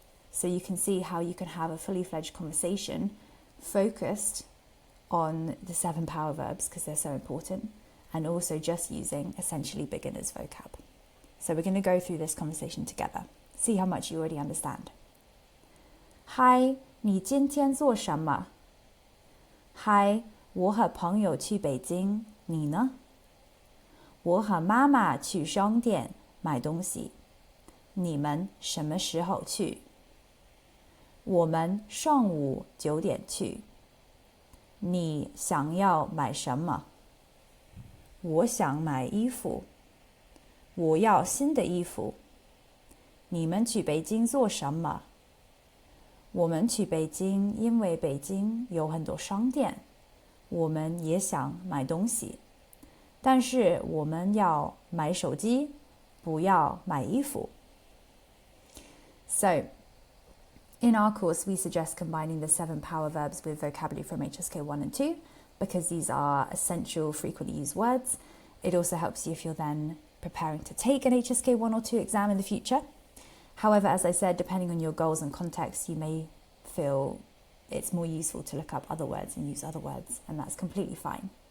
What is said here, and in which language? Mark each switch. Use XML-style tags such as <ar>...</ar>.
<en>So you can see how you can have a fully fledged conversation focused on the 7 power verbs because they're so important, and also just using essentially beginner's vocab. So we're going to go through this conversation together, see how much you already understand.</en> <zh>Hi, 你今天做什么? Hi, 我和朋友去北京，你呢？我和妈妈去商店买东西，你们什么时候去？我们上午9点去。你想要买什么？我想买衣服。我要新的衣服。你们去北京做什么？我们去北京，因为北京有很多商店，我们也想买东西，但是我们要买手机，不要买衣服。</zh> <en>So, in our course, we suggest combining the 7 power verbs with vocabulary from HSK 1 and 2 because these are essential, frequently used words. It also helps you if you're then preparing to take an HSK 1 or 2 exam in the future. However, as I said, depending on your goals and context, you may feel it's more useful to look up other words and use other words, and that's completely fine.</en>